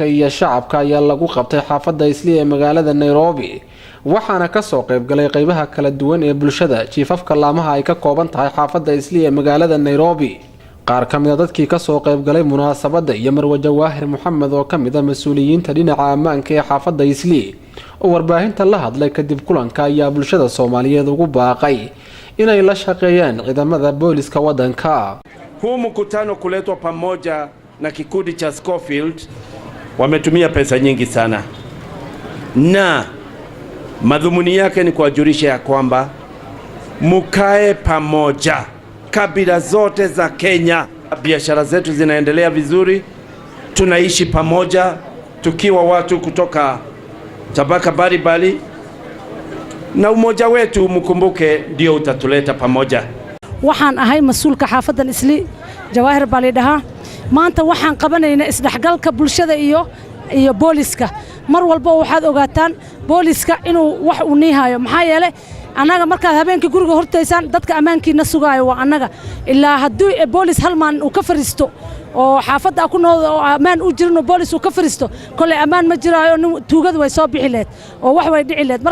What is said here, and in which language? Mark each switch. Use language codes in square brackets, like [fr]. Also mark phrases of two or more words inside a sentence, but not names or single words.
[so] iyo shacabka ayaa lagu qabtay xaafadda Islii ee magaalada Nairobi waxaana ka soo qayb galay qaybaha kala duwan ee bulshada jiifafka laamaha ay ka kooban tahay xaafadda Islii ee magaalada Nairobi qaar ka mid ah dadkii ka soo qayb galay munaasabadda iyo Marwe Jawaahir Maxamed oo ka mid ah mas'uuliyiinta dhinaca ammaanka ee xaafadda Islii oo warbaahinta la hadlay kadib kulanka ayaa bulshada Soomaaliyeed ugu baaqay inay la shaqeeyaan ciidamada booliska wadanka. [sw] Huu mkutano kuletwa pamoja na kikundi cha Scofield wametumia pesa nyingi sana, na madhumuni yake ni kuwajulisha ya kwamba mukae pamoja, kabila zote za Kenya. Biashara zetu zinaendelea vizuri, tunaishi pamoja tukiwa watu kutoka tabaka mbalimbali, na umoja wetu mkumbuke ndio utatuleta pamoja. [so] waxaan ahay mas'uulka xaafaddan Islii Jawaahir Balidhaha. maanta waxaan qabanaynaa isdhexgalka bulshada iyo booliska. mar walba waxaad ogaataan booliska inuu wax u nihayo maxaa yeelay anaga markaad habeenkii guriga hortaysan dadka ammaankiina sugaayo waa anaga ilaa haddii boolis hal maan uu ka fariisto oo xaafadda ku nool oo ammaan u jirno boolis uu ka fariisto kale ammaan ma jiraayo tuugadu way soo bixi leed oo wax way dhici leed.